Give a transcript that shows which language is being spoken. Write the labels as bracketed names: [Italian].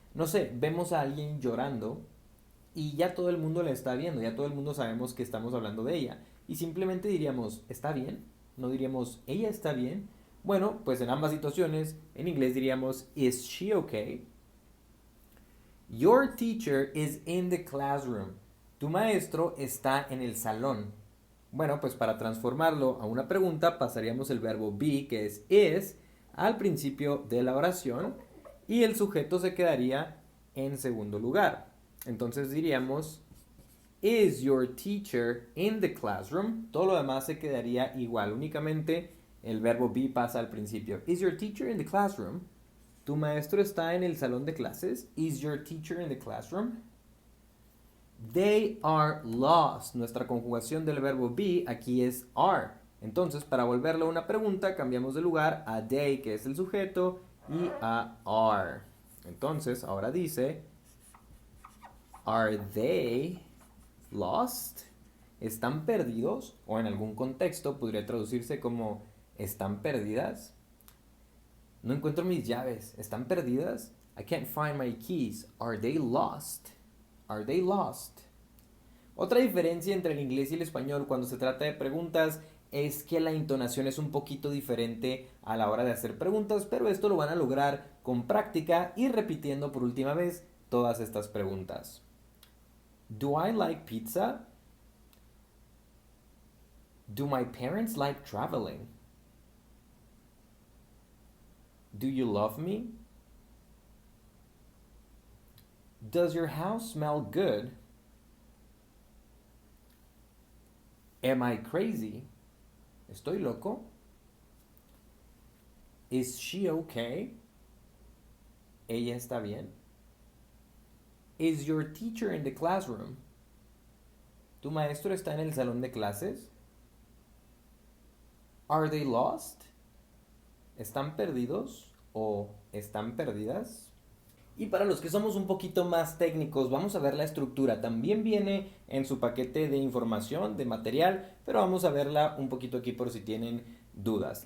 [Spanish] No sé, vemos a alguien llorando y ya todo el mundo la está viendo, ya todo el mundo sabemos que estamos hablando de ella. Y simplemente diríamos, ¿está bien? No diríamos, ¿ella está bien? Bueno, pues en ambas situaciones, en inglés diríamos, [English] ¿is she okay? Your teacher is in the classroom. [Spanish] Tu maestro está en el salón. Bueno, pues para transformarlo a una pregunta pasaríamos el verbo be, que es is, al principio de la oración y el sujeto se quedaría en segundo lugar. Entonces diríamos, [English] is your teacher in the classroom? [Spanish] Todo lo demás se quedaría igual, únicamente el verbo be pasa al principio. [English] Is your teacher in the classroom? [Spanish] ¿Tu maestro está en el salón de clases? [English] Is your teacher in the classroom? They are lost. [Spanish] Nuestra conjugación del verbo be aquí es are. Entonces, para volverlo a una pregunta, cambiamos de lugar a they, que es el sujeto, y a are. Entonces, ahora dice, [English] are they lost? [Spanish] ¿Están perdidos? O en algún contexto podría traducirse como ¿están perdidas? No encuentro mis llaves. ¿Están perdidas? [English] I can't find my keys. Are they lost? Are they lost? [Spanish] Otra diferencia entre el inglés y el español cuando se trata de preguntas es que la entonación es un poquito diferente a la hora de hacer preguntas, pero esto lo van a lograr con práctica y repitiendo por última vez todas estas preguntas. [English] Do I like pizza? Do my parents like traveling? Do you love me? Does your house smell good? Am I crazy? [Spanish] ¿Estoy loco? [English] Is she okay? [Spanish] ¿Ella está bien? [English] Is your teacher in the classroom? [Spanish] ¿Tu maestro está en el salón de clases? [English] Are they lost? [Spanish] ¿Están perdidos o están perdidas? Y para los que somos un poquito más técnicos, vamos a ver la estructura. También viene en su paquete de información, de material, pero vamos a verla un poquito aquí por si tienen dudas.